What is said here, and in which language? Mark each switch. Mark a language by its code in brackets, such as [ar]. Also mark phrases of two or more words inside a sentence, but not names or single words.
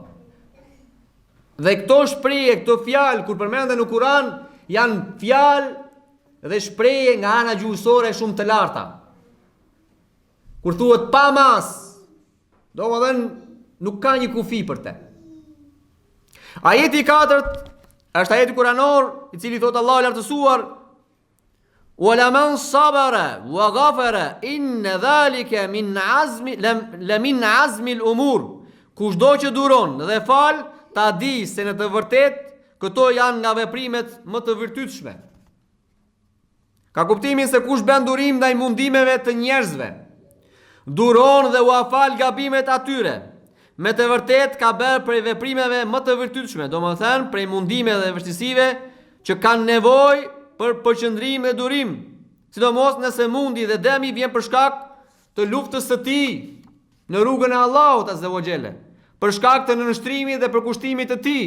[sq] Dhe këto shprehje, këto fjalë kur përmenden në Kur'an janë fjalë dhe shprehje nga ana gjuhësore shumë të larta. Kur thuhet pa mas, domethënë nuk ka një kufi për te. Ajeti 4 është ajeti kuranor i cili thot Allahu i lartësuar: [ar] "ولمن صبر وغفر إن ذلك من عزم من عزم الأمور." [sq] Kushdo që duron dhe fal, ta di se në të vërtetë këto janë nga veprimet më të virtytshme. Ka kuptimin se kush bën durim ndaj mundimeve të njerëzve, duron dhe u afal gabimet atyre, me të vërtet ka bërë prej veprimeve më të virtytshme, domethënë prej mundimeve dhe vështirësive që kanë nevojë për përqendrim dhe durim, sidomos nëse mundi dhe dëmi vjen për shkak të luftës së tij në rrugën e Allahut [ar] عز وجل, [sq] për shkak të nënshtrimit dhe përkushtimit të tij.